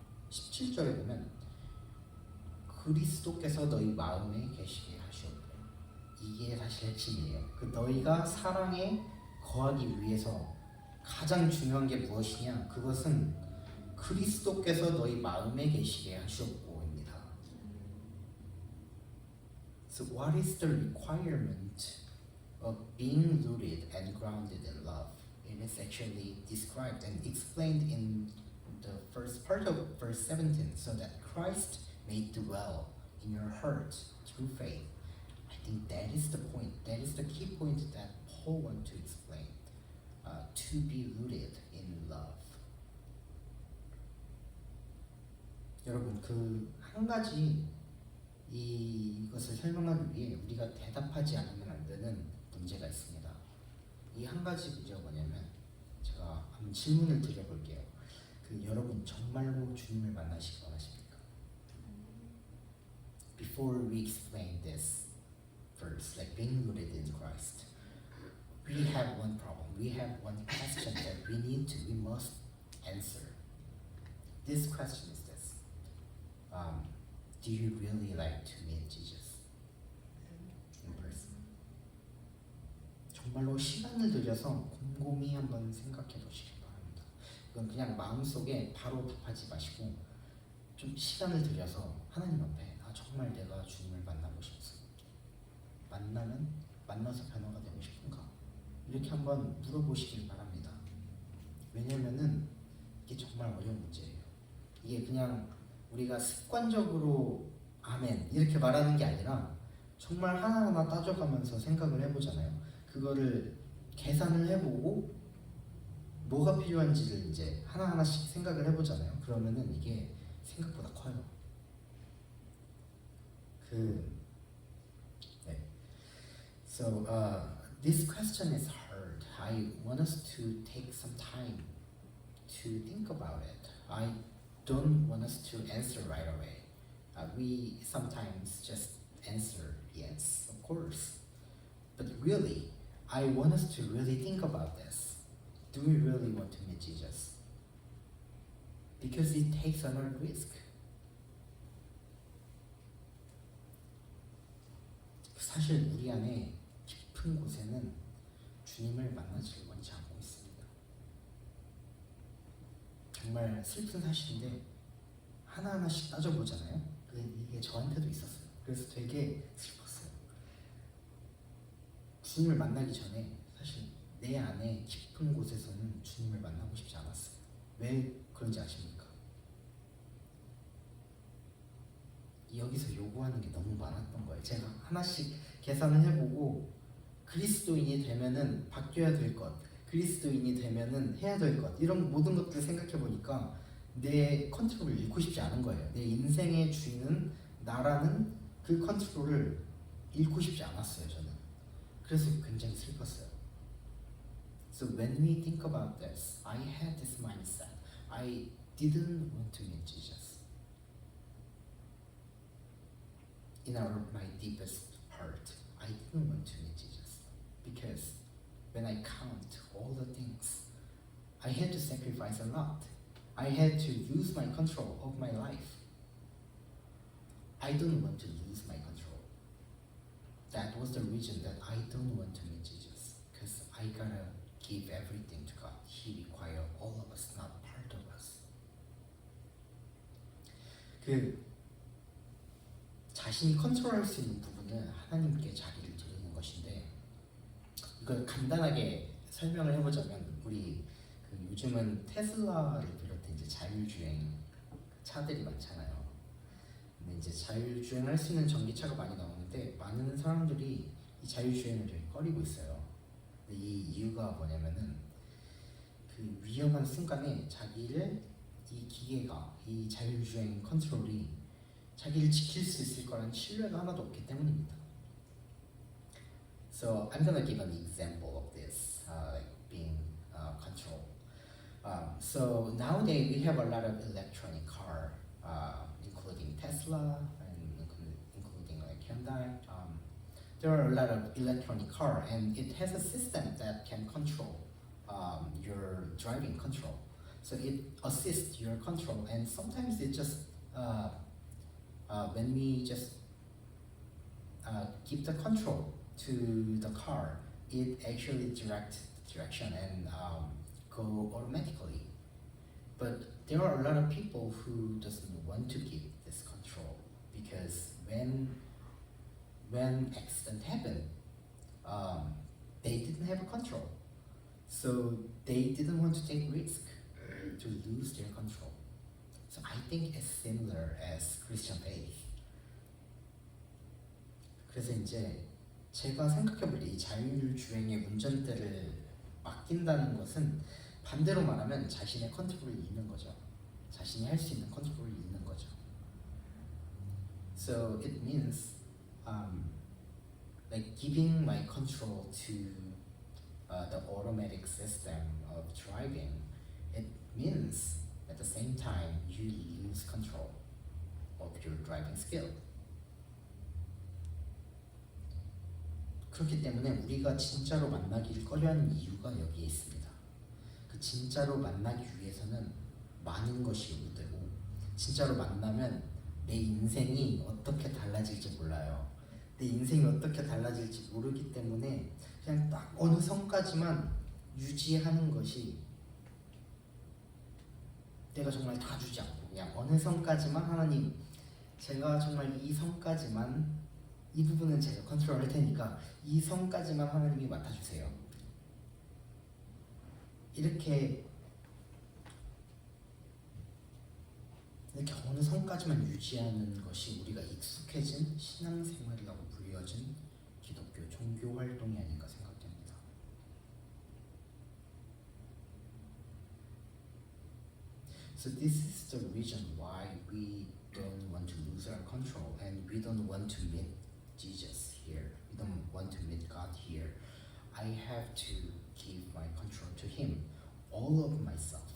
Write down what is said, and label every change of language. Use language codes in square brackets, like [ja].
[ko] 17절에 보면 그리스도께서 너희 마음에 계시게 하시옵고, 이게 사실 핵심이에요. 그 너희가 사랑에 거하기 위해서 가장 중요한 게 무엇이냐? 그것은 그리스도께서 너희 마음에 계시게 하시옵고입니다. [en] So what is the requirement of being rooted and grounded in love? It is actually described and explained in the first part of verse 17, so that Christ may dwell in your heart through faith. I think that is the point. That is the key point that Paul wants to explain. To be rooted in love. [ko] 여러분, 그 한 가지 이것을 설명하기 위해 우리가 대답하지 않으면 안 되는 문제가 있습니다. 이 한 가지 문제가 뭐냐면, 제가 한번 질문을 드려볼게요. 여러분 정말로 주님을 만나시기 원하십니까? [en] Before we explain this verse, like being rooted in Christ, we have one problem. We have one question that we must answer. This question is this: do you really like to meet Jesus in person? [ko] 정말로 시간을 들여서 곰곰이 한번 생각해 보시기 바랍니다. 이건 그냥 마음속에 바로 답하지 마시고 좀 시간을 들여서 하나님 앞에 정말 내가 주님을 만나고 싶습니다. 만나서 변화가 되고 싶은가? 이렇게 한번 물어보시길 바랍니다. 왜냐면은 이게 정말 어려운 문제예요. 이게 그냥 우리가 습관적으로 아멘 이렇게 말하는 게 아니라 정말 하나하나 따져가면서 생각을 해보잖아요. 그거를 계산을 해보고 뭐가 필요한지를 이제 하나하나씩 생각을 해보잖아요. 그러면은 이게 생각보다 커요. 네. [en] So this question is hard. I want us to take some time to think about it. I don't want us to answer right away. We sometimes just answer yes, of course. But really, I want us to really think about this. Do we really want to meet Jesus? Because it takes a lot of risk. [ko] 사실 우리 안에 깊은 곳에는 주님을 만나지를 원치 않고 있습니다. 정말 슬픈 사실인데 하나하나씩 따져보잖아요. 이게 저한테도 있었어요. 그래서 되게 슬펐어요. 주님을 만나기 전에 사실 내 안에 깊은 곳에서는 주님을 만나고 싶지 않았어요. 왜 그런지 아십니까? 여기서 요구하는 게 너무 많았던 거예요. 제가 하나씩 계산을 해보고 그리스도인이 되면은 바뀌어야 될 것, 그리스도인이 되면은 해야 될 것, 이런 모든 것들을 생각해 보니까 내 컨트롤을 잃고 싶지 않은 거예요. 내 인생의 주인은 나라는 그 컨트롤을 잃고 싶지 않았어요, 저는. 그래서 굉장히 슬펐어요. [en] So when we think about this, I had this mindset. I didn't want to meet Jesus. In my deepest heart, I didn't want to meet Jesus. Because when I count all the things, I had to sacrifice a lot. I had to lose my control of my life. I don't want to lose my control. That was the reason that I don't want to meet Jesus. Because I gotta give everything to God. He requires all of us, not part of us. [ko] 자신이 컨트롤할 수 있는 부분은 하나님께 자기를 드리는 것인데, 이걸 간단하게 설명을 해보자면, 우리 요즘은 테슬라를 비롯해 이제 자율주행 차들이 많잖아요. 근데 이제 자율주행할 수 있는 전기차가 많이 나오는데 많은 사람들이 이 자율주행을 되게 꺼리고 있어요. 근데 이 이유가 뭐냐면은 그 위험한 순간에 자기를 이 기계가, 이 자율주행 컨트롤이 자기를 지킬 수 있을 거라는 신뢰가 하나도 없기 때문입니다. [en] So I'm gonna give an example of this, like being controlled. So nowadays we have a lot of electronic car, including Tesla and including like Hyundai. There are a lot of electronic car, and it has a system that can control your driving control. So it assists your control, and sometimes it just when we just give the control to the car, it actually directs the direction and go automatically. But there are a lot of people who doesn't want to give this control because when accident happened, they didn't have a control, so they didn't want to take risk to lose their control. So I think it's similar as Christian faith. [ko] 그래서 이제 제가 생각해볼 때 이 자율주행의 운전대를 맡긴다는 것은 반대로 말하면 자신의 컨트롤을 잃는 거죠. 자신이 할 수 있는 컨트롤을 잃는 거죠. [en] So it means like giving my control to the automatic system of driving. It means at the same time you lose control of your driving skill. [ko] 그렇기 때문에 우리가 진짜로 만나기를 꺼려하는 이유가 여기에 있습니다. 그 진짜로 만나기 위해서는 많은 것이 요구되고, 진짜로 만나면 내 인생이 어떻게 달라질지 몰라요. 내 인생이 어떻게 달라질지 모르기 때문에 그냥 딱 어느 선까지만 유지하는 것이, 내가 정말 다 주지 않고 그냥 어느 선까지만, 하나님 제가 정말 이 선까지만, 이 부분은 제가 컨트롤할 테니까 이 선까지만 하나님이 맡아주세요. 이렇게 어느 선까지만 유지하는 것이 우리가 익숙해진 신앙생활이라고 불리어진 기독교 종교 활동이 아닌가 생각됩니다. [en] So this is the reason why we don't want to lose our control and we don't want to meet Jesus here. We don't want to meet God here. I have to give my control to Him. All of myself.